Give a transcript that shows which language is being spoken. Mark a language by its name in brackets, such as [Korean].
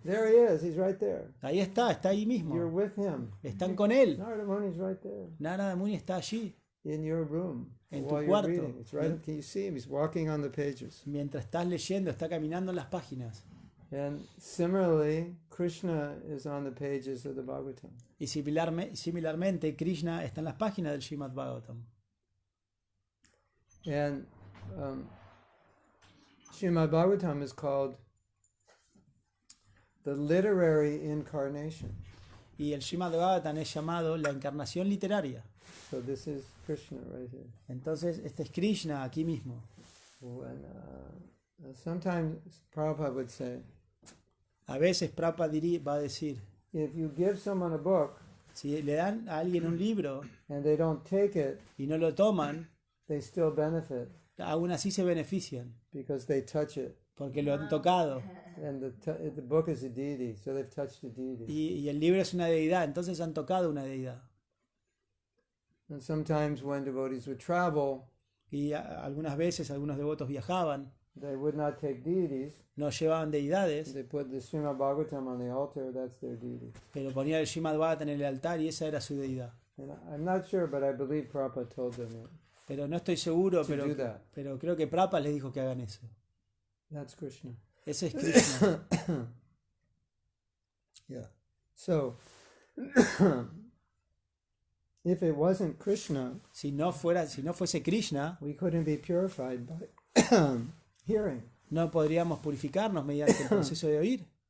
[English] There he is. He's right there. [Spanish] Ahí está ahí mismo. [English] You're with him. [Spanish] Están con él. [English] Narada Muni's right there [Spanish] Narada Muni está allí, [English] in your room [Spanish] en tu [English] while you're [Spanish] cuarto. [English] reading. It's right. Can you see him? He's walking on the pages. [Spanish] Mientras estás leyendo, está caminando en las páginas. [English] And similarly, Krishna is on the pages of the Bhagavatam. [Spanish] Y similarmente, Krishna está en las páginas del Srimad Bhagavatam. [English] And Srimad Bhagavatam is called the literary incarnation. [Spanish] Y el Srimad Bhagavatam es llamado la encarnación literaria. [English] So this is Krishna right here. [Spanish] Entonces, este es Krishna aquí mismo. [English] When, sometimes Prabhupada would say, [Spanish] A veces Prabhupada va a decir, [English] if you give someone a book [Spanish] si le dan a alguien un libro [English] and they don't take it, [Spanish] y no lo toman, [English] they still benefit [Spanish] aún así se benefician, [English] because they touch it. [Spanish] porque lo han tocado. [English] And the book is a deity, so they've touched a deity. [Spanish] Y el libro es una deidad, entonces han tocado una deidad. [English] And sometimes when devotees would travel, [Spanish] Y algunas veces algunos devotos viajaban, [English] they would not take deities. [Spanish] no llevaban deidades, [English] They put the Srimad Bhagavatam on the altar, that's their deity. [Spanish] pero ponían el Srimad Bhagavatam en el altar y esa era su deidad. [English] And I'm not sure, but I believe Prabhupada told them that. [Spanish] Pero no estoy seguro, [English] To do that. [Spanish] pero creo que Prabhupada les dijo que hagan eso. [English] That's Krishna. [Spanish] Ese es Krishna. [English] Yeah. So, if it wasn't Krishna, [Spanish] Si no fuese Krishna, [English] we couldn't be purified by hearing. [Spanish] no podríamos purificarnos mediante el proceso de oír.